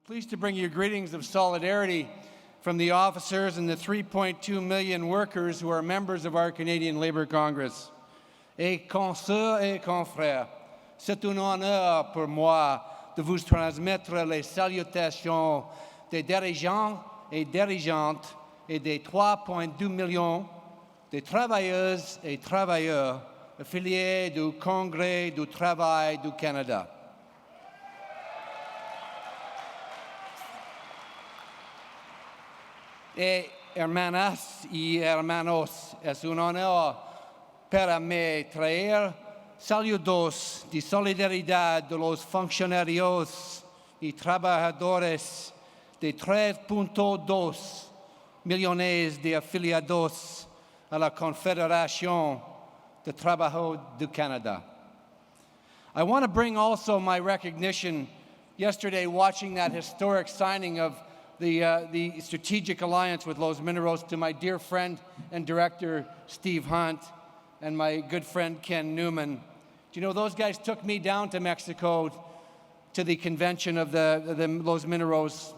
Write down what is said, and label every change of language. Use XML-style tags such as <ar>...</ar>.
<en>Pleased to bring you greetings of solidarity from the officers and the 3.2 million workers who are members of our Canadian Labour Congress.</en> <fr>Et consoeurs et confrères, c'est un honneur pour moi de vous transmettre les salutations des dirigeants et dirigeantes et des 3,2 millions de travailleuses et travailleurs affiliés du Congrès du travail du Canada.</fr> <es>Hermanas y hermanos, es un honor para mí traer saludos de solidaridad de los funcionarios y trabajadores de 3.2 millones de afiliados a la Confederación de Trabajo du Canada.</es> <en>I want to bring also my recognition yesterday watching that historic signing of the strategic alliance with Los Mineros to my dear friend and director, Steve Hunt, and my good friend, Ken Newman. Do you know, those guys took me down to Mexico to the convention of the Los Mineros.</en>